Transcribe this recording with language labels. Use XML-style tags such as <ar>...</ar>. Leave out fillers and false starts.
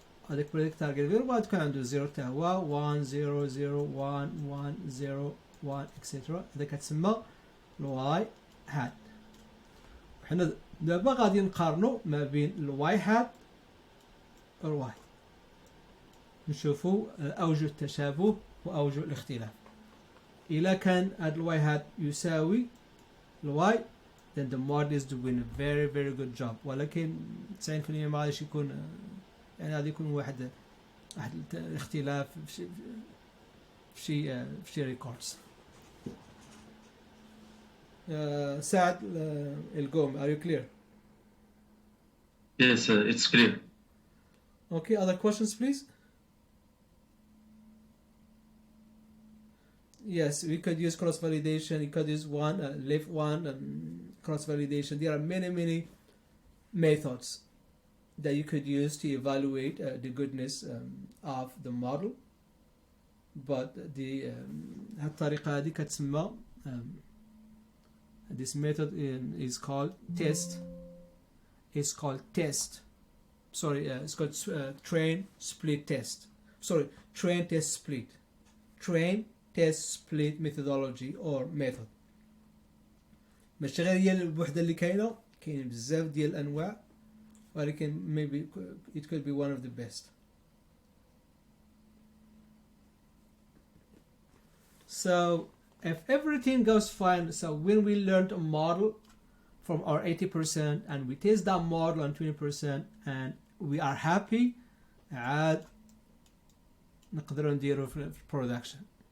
<ar>هذاك</ar> <en>predicted target variable</en> <ar>غتكون عنده 0 حتى هو 1 0 0 1 1 0 1 etc. هذا كتسمى الواي هات. وحنا دابا غادي نقارنو ما بين الواي هات والواي، نشوفوا اوجه التشابه واوجه الاختلاف. إلا كان هاد الواي هات يساوي الواي</ar> <en>then the model is doing a very very good job.</en> <ar>ولكن 90% ما غاديش يكون يعني غادي يكون واحد الاختلاف في شي ريكوردز.</ar> <en>سعد القوم are you clear? Yes, it's clear. Okay, other questions please? Yes, we could use cross validation. You could use left one and cross validation. There are many methods that you could use to evaluate the goodness of the model. But the</en> <ar>هالطريقة هذه كتسمى</ar> <en>this method is called test. It's called test. Sorry, it's called train split test. Sorry, train test split. Train test split methodology or method.</en> <ar>ماشي غير هي الوحدة اللي كاينة بزاف ديال الأنواع، ولكن</ar> <en>maybe it could be one of the best. So if everything goes fine, so when we learned a model from our 80% and we test that model on 20% and we are happy,</en> <ar>عاد نقدروا نديرو في</ar> <en>production.</en>